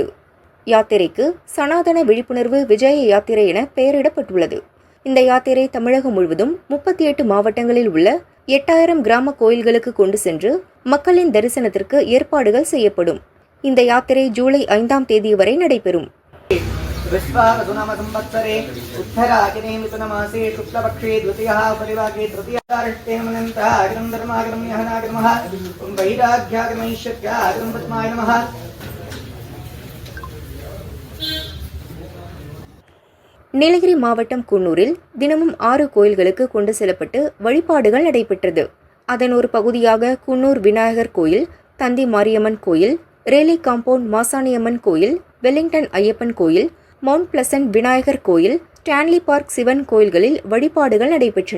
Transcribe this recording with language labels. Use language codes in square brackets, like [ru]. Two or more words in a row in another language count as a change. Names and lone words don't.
[ta] யாத்திரைக்கு சனாதன விழிப்புணர்வு விஜய யாத்திரை என பெயரிடப்பட்டுள்ளது. இந்த யாத்திரை தமிழகம் முழுவதும் 38 மாவட்டங்களில் உள்ள 8000 கிராம கோயில்களுக்கு கொண்டு சென்று மக்களின் தரிசனத்திற்கு ஏற்பாடுகள் செய்யப்படும். இந்த யாத்திரை ஜூலை 5ஆம் தேதி வரை நடைபெறும். [sa] विश्वावसुनाम संवत्सरे उत्तरायणे मिथुनमासे शुक्लपक्षे द्वितीयः परिवागे तृतीयार्ष्टेमनन्तः अग्रं धर्माग्रं यहनाग्रमः वैराग्याग्रमैश्वर्याग्रं पद्माय नमः. [ta] நீலகிரி மாவட்டம் குன்னூரில் தினமும் 6 கோயில்களுக்கு கொண்டு செல்லப்பட்டு வழிபாடுகள் நடைபெற்றது. அதன் ஒரு பகுதியாக குன்னூர் விநாயகர் கோயில், தந்தி மாரியம்மன் கோயில், ரேலி காம்பவுண்ட் மாசாணியம்மன் கோயில், வெலிங்டன் ஐயப்பன் கோயில், மவுண்ட் பிளசன்ட் விநாயகர் கோயில், ஸ்டான்லி பார்க் சிவன் கோயில்களில் வழிபாடுகள் நடைபெற்றன.